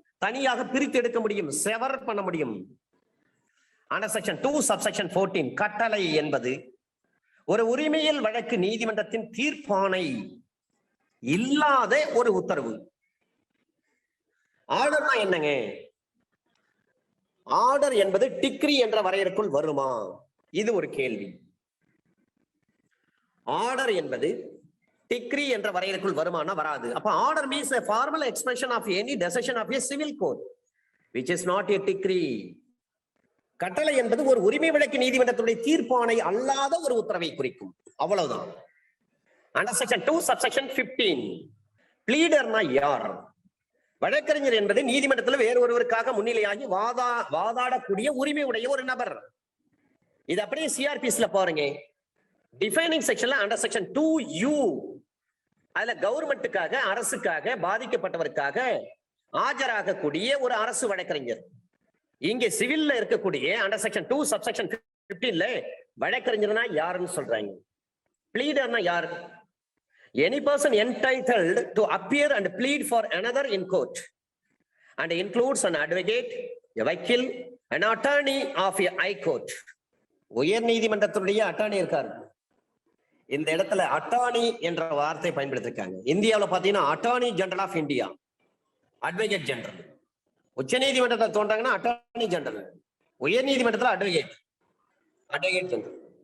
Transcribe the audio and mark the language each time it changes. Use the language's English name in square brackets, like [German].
[Tamil] தனியாக பிரித்து எடுக்க முடியும், செவர் பண்ண முடியும். அண்டர் செக்ஷன் 2 சப்செக்ஷன் 14 கட்டளை என்பது ஒரு உரிமையில் வழக்கு நீதிமன்றத்தின் தீர்ப்பாணை இல்லாத ஒரு உத்தரவு. ஆர்டர்னா என்னங்க? ஆர்டர் என்பது டிக்ரி என்ற வரையறைக்குள் வருமா? இது ஒரு கேள்வி. ஆர்டர் என்பது டிக்ரி என்ற வரையறைக்குள் வருமானா? வராது. [English] அப்ப order means a formal expression of any decision of a civil court which is not a decree. [Tamil] கட்டளை என்பது ஒரு உரிமை வழக்கு நீதிமன்றத்துடைய தீர்ப்பாணை அல்லாத ஒரு உத்தரவை குறிக்கும், அவ்வளவுதான். அண்டர் செக்ஷன் 2 சப்செக்ஷன் 15 பிளீடர்னா யார்? வழக்கறிஞர் என்பது நீதிமன்றத்தில் வேறு ஒருவருக்காக முன்னிலையாகி வாதாடக்கூடிய உரிமை உடைய ஒரு நபர். இது அப்படியே சிஆர்பிஸ்ல பாருங்க, டிஃபைனிங் செக்ஷன்ல அண்டர் செக்ஷன் 2U அதுல கவர்மெண்ட்டுக்காக, அரசுக்காக, பாதிக்கப்பட்டவருக்காக ஆஜராகக்கூடிய ஒரு அரசு வழக்கறிஞர். இங்க சிவில்ல இருக்கக்கூடிய அண்டர் செக்ஷன் 2 சப்செக்ஷன் 15ல வழக்கறிஞர்னா யாருன்னு சொல்றாங்க. பிளீடர்னா யார்? [English] Any person entitled to appear and plead for another in court and includes an advocate, a vakil, an attorney of a high court. [Tamil] உயர் நீதிமன்றத்துடைய அட்டார்னி இருக்காரு. இந்த இடத்துல அட்டார்னி என்ற வார்த்தை பயன்படுத்திருக்காங்க. இந்தியாவில் பாத்தீங்கன்னா attorney general of India, advocate general. உச்ச நீதிமன்றத்தை தோன்றாங்கன்னா அட்டார்னி ஜெனரல், உயர் நீதிமன்றத்தில் அட்வொகேட் ஜெனரல்.